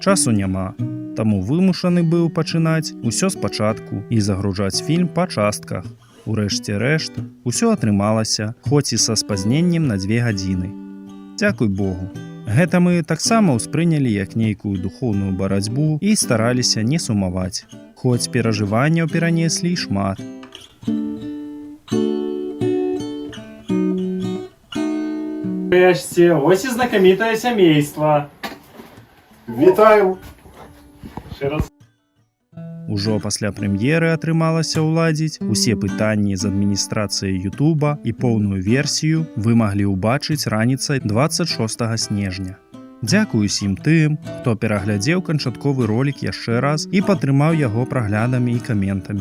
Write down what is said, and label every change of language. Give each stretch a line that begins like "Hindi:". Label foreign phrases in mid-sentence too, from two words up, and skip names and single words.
Belarusian: Часу няма, таму вымушаны быў пачынаць усё спачатку і загружаць фільм па частках. Урэшце рэшт, усё атрымалася, хоць і са спазненнем на 2 гадзіны. Дзякуй Богу. Гэта мы таксама ўспрынялі як нейкую духоўную барацьбу і стараліся не сумаваць, хоць перажыванняў перанеслі шмат.
Ukrainian: Нарешті, ось і знакомітое сімейство. Вітаємо! Ще раз.
Belarusian: Ужо пасля прэм'еры атрымалася ўладзіць усе пытанні з адміністрацыяй Ютуба і поўную версію вы маглі ўбачыць раніцай 26 снежня. Дзякую усім тым, хто пераглядзеў канчатковы ролік яшчэ раз і падтрымаў яго праглядамі і каментамі.